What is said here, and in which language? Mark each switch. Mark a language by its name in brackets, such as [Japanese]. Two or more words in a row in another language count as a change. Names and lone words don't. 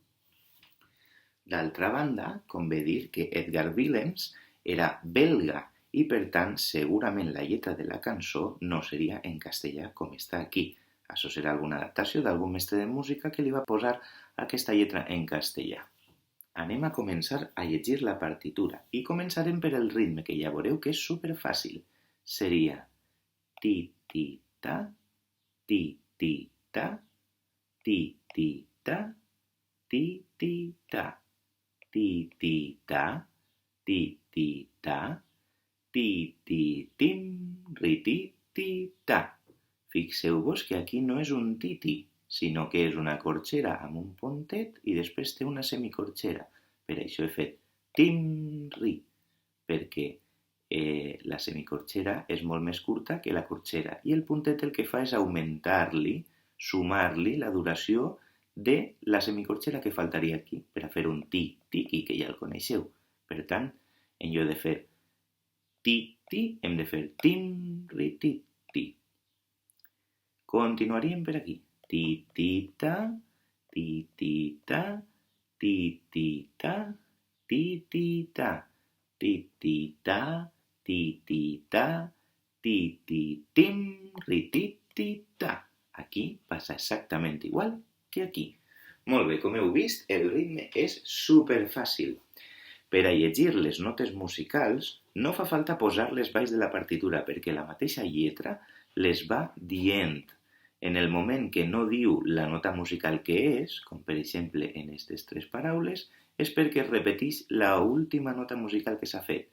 [Catalan] D'altra banda, convé dir que Edgar Willems era belga i, per tant, segurament la lletra de la cançó no seria en castellà com està aquí. Això serà alguna adaptació d'algun mestre de música que li va posar aquesta lletra en castellà. Anem a començar a llegir la partitura i començarem per el ritme, que ja veureu que és superfàcil. Seria ti-ti-ta, ti-ti-ta, ti-ti-ta, ti-ti-ta. Ti-ti-ta, ti-ti-ta, ti-ti-tim, ri-ti-ti-ta. Fixeu-vos que aquí no és un titi, sinó que és una corxera amb un pontet i després té una semicorxera. Per això he fet tim-ri, perquè la semicorxera és molt més curta que la corxera i el puntet el que fa és augmentar-li, sumar-li la duració de la semicorxera que faltaria aquí per a fer un ti-tiqui, que ja el coneixeu. Per tant, en lloc de fer ti-ti, hem de fer tim-ri-ti-ti. Continuaríem per aquí. Ti-ti-ta, ti-ti-ta, ti-ti-ta, ti-ti-ta, ti-ti-ta, ti-ti-ta, ti-ti-tim, ri-ti-ti-ta. Aquí passa exactament igual que aquí. Molt bé, com heu vist, el ritme és superfàcil. Per a llegir les notes musicals no fa falta posar-les baix de la partitura perquè la mateixa lletra les va dient. En el moment que no diu la nota musical que és, com per exemple en aquestes 3 paraules, és perquè es repeteix la última nota musical que s'ha fet.